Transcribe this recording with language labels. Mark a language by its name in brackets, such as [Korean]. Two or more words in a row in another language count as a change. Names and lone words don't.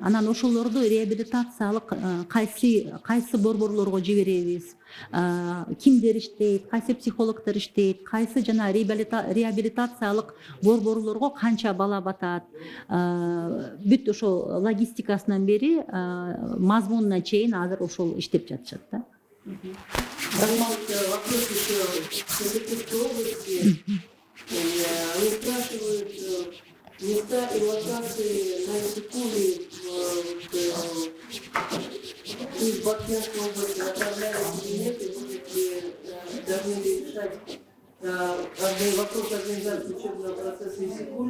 [Kyrgyz] Анан ошолорду реабилитациялык кайсы борборлорго жиберебиз, кимдер иштейт, кайсы психологдор иштейт, кайсы жана реабилитациялык борборлорго канча бала батат, бүт ошол логистикасынан бери мазмунуна чейин азыр ошол иштеп жатышат да. [Russian] Вопрос еще в Свердловской области. Они спрашивают места и локации на Исыкуле из Бакинской области направляют или нет, и будет ли должны ли решать вопрос организации учебного процесса Исыкуль.